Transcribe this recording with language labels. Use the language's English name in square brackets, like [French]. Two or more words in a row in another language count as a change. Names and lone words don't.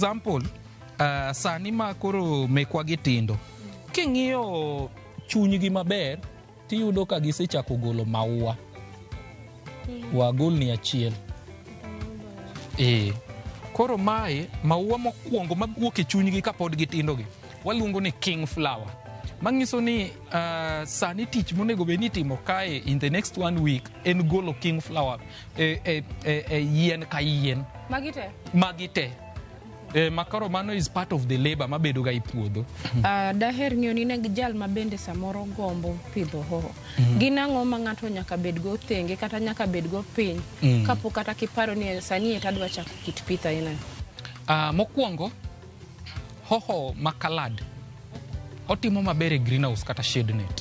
[English] For example, [Luo (Kenya and Tanzania)] sani ma koro mekwa gitindo king'iyo chunygi maber tiyudo ka gisechako golo maua wagol ni achiel koro mae maua mokwongo mawuok e chunygi kapod gitindo gi waluongo ni [English] king flower [Luo (Kenya and Tanzania)] mangiso ni sani tich monego be ni timo kae [English] in the next 1 week [Luo (Kenya and Tanzania)] en golo [English] king flower [Luo (Kenya and Tanzania)] yien ka yien magite makaro mano [English] is part of the labor [Luo (Kenya and Tanzania)] mabedo ga ipuodho. Daher ng'iyo ni ne jal mabende samoro gombo pidho hoho. Ginang'o ma ng'ato nyaka bedgo thenge kata nyaka bedgo piny kapok kata kiparo ni sani etadwa chako kit pith aina. Mokwongo hoho makalad otimo maber e greenhouse kata [English] shade net.